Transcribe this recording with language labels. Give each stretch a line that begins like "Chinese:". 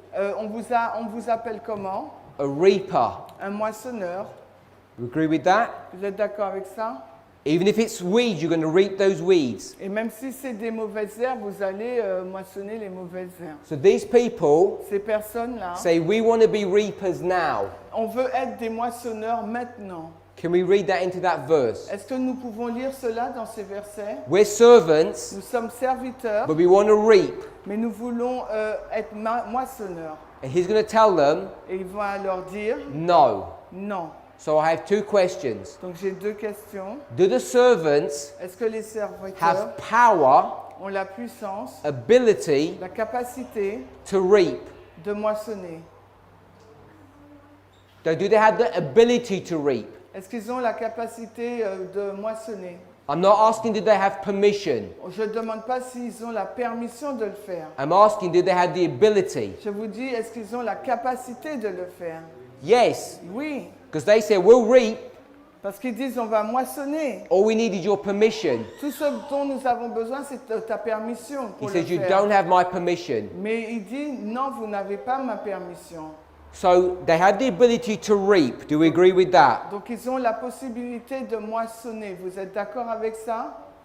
French: On vous appelle comment?
English: A reaper.
French: Un moissonneur.
English: You agree with that?
French: Vous êtes d'accord avec ça?
English: Even if it's weeds, you're going to reap those weeds.
French: Et même si c'est des mauvaises herbes, vous allez moissonner les mauvaises herbes.
English: So these people
French: Ces personnes-là,
English: say, "We want to be reapers now."
French: on veut être des moissonneurs maintenant.
English: Can we read that into that verse?
French: Est-ce que nous pouvons lire cela dans ces versets?
English: We're servants,
French: Nous sommes serviteurs,
English: but we want to reap.
French: mais nous voulons être moissonneurs.
English: And he's going to tell them,
French: Et il va leur dire
English: no.
French: non.
English: So I have 2 questions.
French: Donc j'ai deux questions.
English: Do the servants
French: Est-ce que les serviteurs
English: have power,
French: ont la puissance,
English: ability
French: la capacité
English: to reap?
French: de moissonner?
English: Do they have the ability to reap?
French: Est-ce qu'ils ont la capacité de moissonner?
English: I'm not asking do they have permission.
French: Je ne demande pas s'ils ont la permission de le faire.
English: I'm asking do they have the ability.
French: Je vous dis, est-ce qu'ils ont la capacité de le faire?
English: Yes,
French: Oui,
English: because they say we'll reap,
French: Parce qu'ils disent on va moissonner.
English: All we need is your permission.
French: Tout ce dont nous avons besoin, c'est de ta permission
English: He
French: pour le
English: says, you
French: faire.
English: don't have my permission.
French: Mais il dit non, vous n'avez pas ma permission.
English: So they have the ability to reap. Do we agree with that?
French: Donc ils ont la possibilité de moissonner. Vous êtes d'accord avec ça?